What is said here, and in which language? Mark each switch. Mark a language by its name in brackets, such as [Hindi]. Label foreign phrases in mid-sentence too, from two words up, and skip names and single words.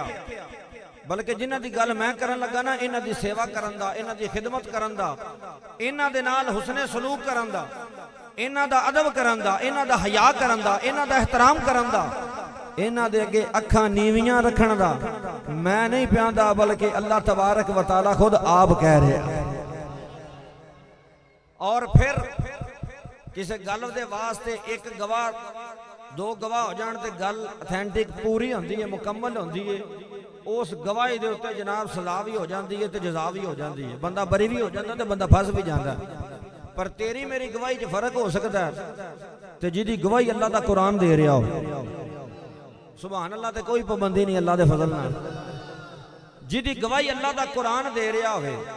[Punjabi] بلکہ جنہاں دی گل میں کرن لگا نا انہاں دی سیوا کرن دا انہاں دی خدمت کرن دا انہاں دے نال حسنِ سلوک کرن دا انہاں دا ادب کرن دا انہاں دا حیا کرن دا انہاں دا احترام کرن دا انہاں دے اگے اکھاں نیویاں رکھن دا میں نہیں پیاندا بلکہ [Arabic] الله تبارك و تعالى [Punjabi] خود آپ کہہ رہے ہیں. اور پھر کسی گل دے واسطے اک گواہ دو گواہ ہو جان تے گل آتھینٹک پوری ہوندی ہے مکمل ہوندی ہے اس گواہی دے اتے جناب سزا بھی ہو جاتی ہے تے جزا بھی ہو جاتی ہے بندہ بری بھی ہو جاتا تے بندہ پھس بھی جاتا پر تیری میری گواہی چ فرق ہو سکتا ہے تے جہدی گواہی اللہ دا قرآن دے رہا ہو [Arabic] سبحان الله [Punjabi] تے کوئی پابندی نہیں اللہ دے فضل نال جہدی گواہی اللہ دا قرآن دے رہا ہووے